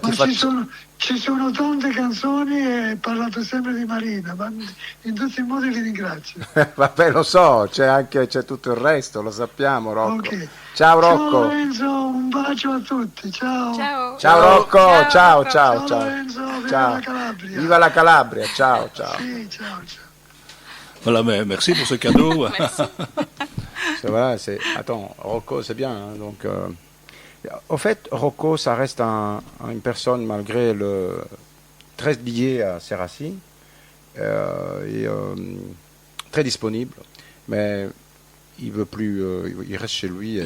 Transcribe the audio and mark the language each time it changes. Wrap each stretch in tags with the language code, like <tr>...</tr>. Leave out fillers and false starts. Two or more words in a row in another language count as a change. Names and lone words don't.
<it>Ci sono tante canzoni e parlato sempre di Marina, ma in tutti i modi vi ringrazio. Vabbè, lo so, c'è tutto il resto, lo sappiamo, Rocco. Okay. Ciao Rocco. Ciao Lorenzo, un bacio a tutti, ciao. Ciao Rocco, ciao. Lorenzo, viva la Calabria. Viva la Calabria, ciao. Sì, ciao.</it> <fr>Voilà, mais merci pour ce cadeau. C'est vrai, attends, Rocco, c'est bien, hein, donc... Au fait, Rocco, ça reste une personne, malgré très liée à ses racines, très disponible, mais il veut plus, il reste chez lui.</fr>